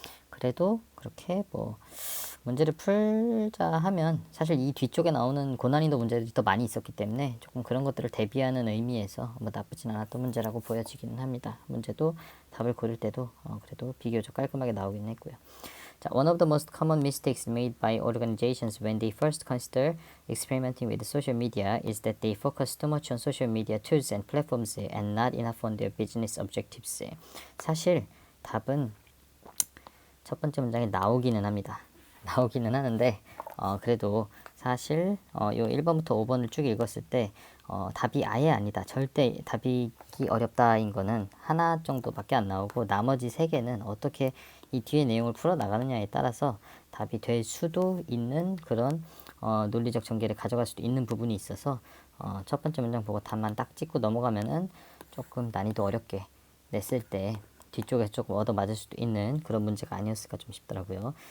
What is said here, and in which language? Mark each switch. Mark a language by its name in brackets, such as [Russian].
[Korean] 그래도 그렇게 뭐 문제를 풀자 하면 사실 이 뒤쪽에 나오는 고난이도 문제들이 더 많이 있었기 때문에 조금 그런 것들을 대비하는 의미에서 뭐 나쁘진 않았던 문제라고 보여지기는 합니다. 문제도 답을 고를 때도 그래도 비교적 깔끔하게 나오긴 했고요. [English] 자, one of the most common mistakes made by organizations when they first consider experimenting with social media is that they focus too much on social media tools and platforms and not enough on their business objectives. [Korean] 사실 답은 첫 번째 문장에 나오기는 합니다. 나오기는 하는데 그래도 사실 요 1번부터 5번을 쭉 읽었을 때 답이 아예 아니다. 절대 답이기 어렵다인 거는 하나 정도밖에 안 나오고 나머지 3개는 어떻게 이 뒤에 내용을 풀어나가느냐에 따라서 답이 될 수도 있는 그런 논리적 전개를 가져갈 수도 있는 부분이 있어서 첫 번째 문장 보고 답만 딱 찍고 넘어가면은 조금 난이도 어렵게 냈을 때 뒤쪽에서 조금 얻어맞을 수도 있는 그런 문제가 아니었을까 좀 싶더라고요.